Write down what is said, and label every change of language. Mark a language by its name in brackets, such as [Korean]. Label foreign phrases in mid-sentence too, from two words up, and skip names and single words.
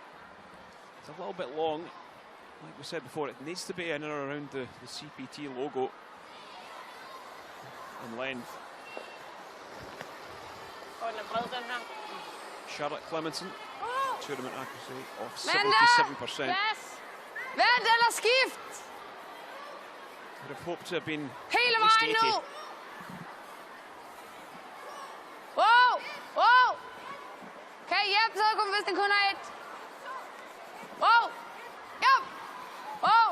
[English] It's a little bit long. like we said before, it needs to be in and around the CPT logo in length. Charlotte Clemenson, tournament accuracy of 77%. Yes. [Danish] Vent eller skift. [English] Would have hoped to have been [Danish] Hele [English] at least [Danish] vejen [English] 80. [Danish] nu. Wow, wow. Kan I hjælpe så, hvis den kun er et? Wow. Hjælp. Wow.